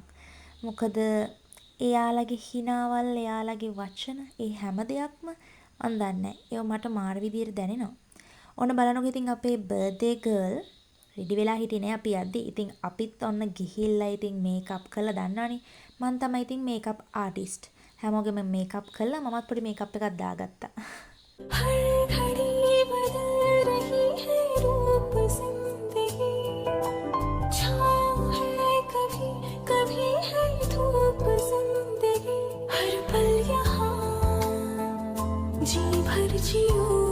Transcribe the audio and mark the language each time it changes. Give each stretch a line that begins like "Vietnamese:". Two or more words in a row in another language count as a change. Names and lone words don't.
Sinhala: මොකද එයාලගේ හිනාවල් එයාලගේ වචන ඒ හැම දෙයක්ම මන් දන්නේ ඒව මට මාර විදියට දැනෙනවා. ඔන්න බලනකො ඉතින් අපේ
English: birthday girl ready
Sinhala: වෙලා හිටියේ නේ අපි යද්දි. ඉතින් අපිත් ඔන්න ගිහිල්ලා ඉතින් මේකප් කරලා දන්නවනේ. මං තමයි ඉතින්
English: makeup artist.
Sinhala: හැමෝගෙම මේකප් කරලා මමත් පොඩි මේකප් එකක් දාගත්තා.
Hindi: हर घड़ी बदल रही है रूप जिंदगी छाँव है कभी कभी है धूप जिंदगी हर पल यहाँ जी भर जियो